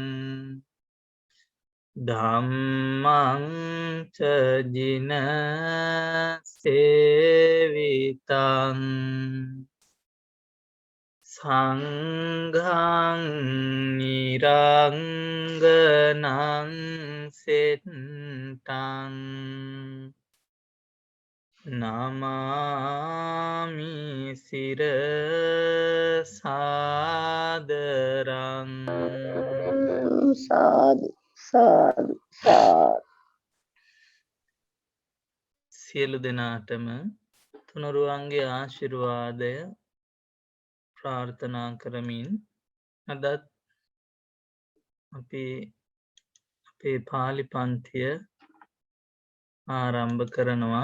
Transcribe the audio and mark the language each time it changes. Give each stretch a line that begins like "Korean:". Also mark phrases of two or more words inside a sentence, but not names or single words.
Pali: ධම්මං ච ජින සේවිතං සංඝං නිරංගනං සෙත්තං නමාමි සිරසාදරං සාදු සාදු සාදු.
Sinhala: සියලු දෙනාටම තුනුරුවන්ගේ ආශිර්වාදය ප්‍රාර්ථනා කරමින් අදත් අපේ පාලි පන්තිය ආරම්භ කරනවා.